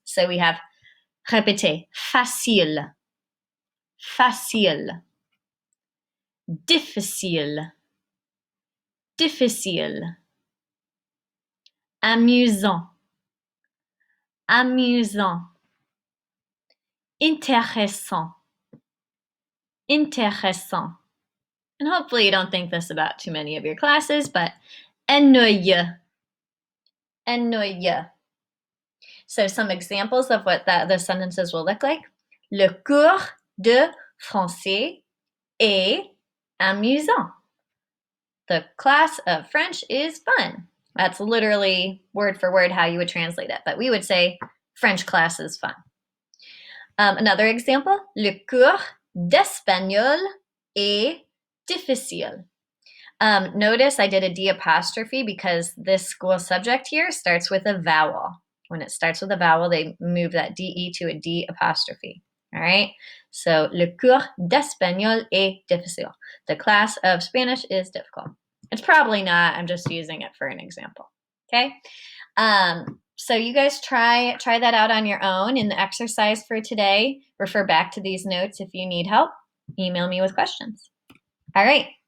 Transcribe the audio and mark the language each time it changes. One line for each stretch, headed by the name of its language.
English: So we have répétez, facile, facile, difficile, difficile, amusant, amusant, intéressant, intéressant. And hopefully you don't think this about too many of your classes, but ennuyeux, ennuyeux. So some examples of what the sentences will look like.
French: Le cours de français est amusant.
English: The class of French is fun. That's literally word for word how you would translate it, but we would say French class is fun. Another example,
French: le cours d'espagnol est difficile.
English: Notice I did a D apostrophe because this school subject here starts with a vowel. When it starts with a vowel, they move that DE to a D apostrophe. All right?
French: So, le cours d'espagnol est difficile.
English: The class of Spanish is difficult. It's probably not. I'm just using it for an example. Okay? So you guys try that out on your own in the exercise for today. Refer back to these notes if you need help. Email me with questions. All right.